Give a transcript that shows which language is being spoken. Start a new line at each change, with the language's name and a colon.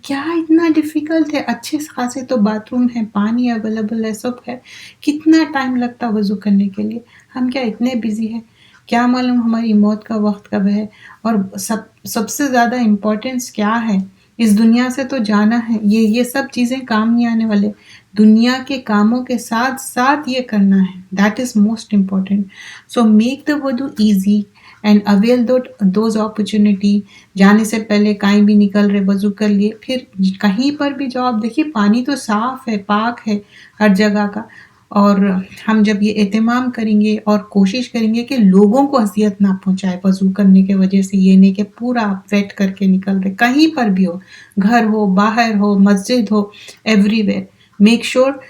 Urdu: کیا اتنا ڈیفیکلٹ ہے؟ اچھے خاصے تو باتھ روم ہے, پانی اویلیبل ہے, سب ہے, کتنا ٹائم لگتا وضو کرنے کے لیے؟ ہم کیا اتنے بزی ہیں؟ کیا معلوم ہماری موت کا وقت کب ہے؟ اور سب سے زیادہ امپورٹنس کیا ہے؟ اس دنیا سے تو جانا ہے, یہ سب چیزیں کام نہیں آنے والے, دنیا کے کاموں کے ساتھ ساتھ یہ کرنا ہے,
English: That is most important. So make the وضو easy and avail those opportunity.
Urdu: جانے سے پہلے کہیں بھی نکل رہے وضو کر لیے, پھر کہیں پر بھی جاؤ آپ دیکھیے پانی تو صاف ہے, پاک ہے ہر جگہ کا. اور ہم جب یہ اہتمام کریں گے اور کوشش کریں گے کہ لوگوں کو اذیت نہ پہنچائے وضو کرنے کے وجہ سے, یہ نہیں کہ پورا آپ ویٹ کر کے نکل رہے, کہیں پر بھی ہو, گھر ہو, باہر ہو, مسجد ہو,
English: everywhere, make sure